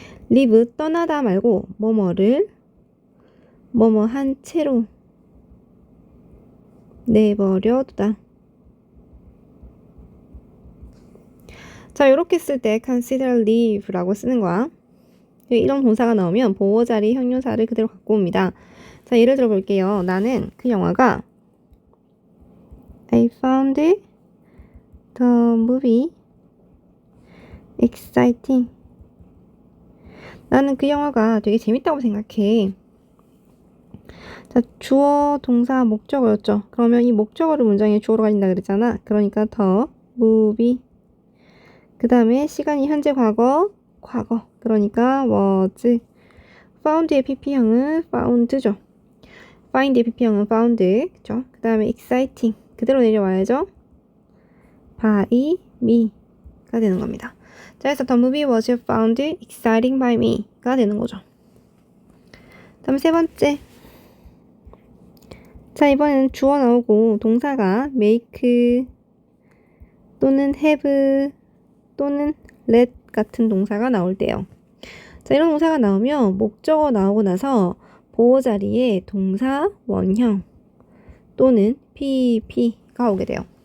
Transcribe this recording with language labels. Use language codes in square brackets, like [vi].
[ko] leave 떠나다 말고 뭐뭐를 뭐뭐한 채로 내버려두다. 자, 이렇게 쓸 때 consider leave라고 쓰는 거야. 이런 동사가 나오면 보어 자리 형용사를 그대로 갖고 옵니다. 자, 예를 들어 볼게요. 나는 그 영화가 [en] I found the movie exciting. [ko] 나는 그 영화가 되게 재밌다고 생각해. 자, 주어, 동사, 목적어였죠. 그러면 이 목적어를 문장에 주어로 가진다 그랬잖아. 그러니까 [en] the movie. [ko] 그 다음에 시간이 현재 과거. 그러니까 was. found의 pp형은 found죠. find의 pp형은 found. 그쵸? 그 다음에 exciting. 그대로 내려와야죠. [en] by me [ko] 가 되는 겁니다. 자, 그래서 [en] the movie was found exciting by me가 [ko] 되는 거죠. 다음 세 번째. 자, 이번에는 주어 나오고 동사가 make 또는 have 또는 let 같은 동사가 나올 때요. 자, 이런 동사가 나오면 목적어 나오고 나서 보어 자리에 동사 원형 또는 pp가 오게 돼요.